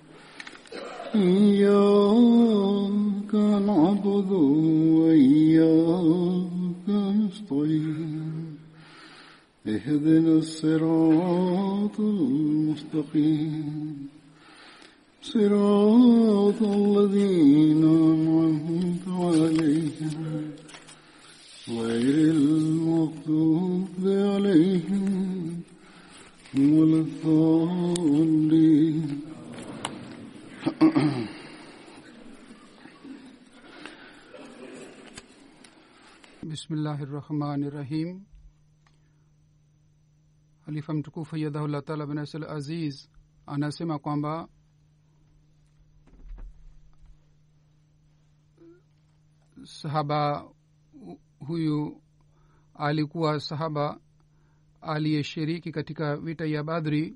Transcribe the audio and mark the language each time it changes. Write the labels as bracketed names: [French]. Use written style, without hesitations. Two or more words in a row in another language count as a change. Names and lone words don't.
[Arabic] إياك نعبد وإياك نستعين اهدنا الصراط المستقيم صراط الذين أنعمت عليهم غير المغضوب عليهم ولا الضالين. بسم الله الرحمن الرحيم. [Swahili] Halifa mtukufu [Arabic] أيده الله تعالى بنصر عزيز [Swahili] anasema kwamba sahaba huyu alikuwa sahaba aliyeshiriki katika vita ya Badri.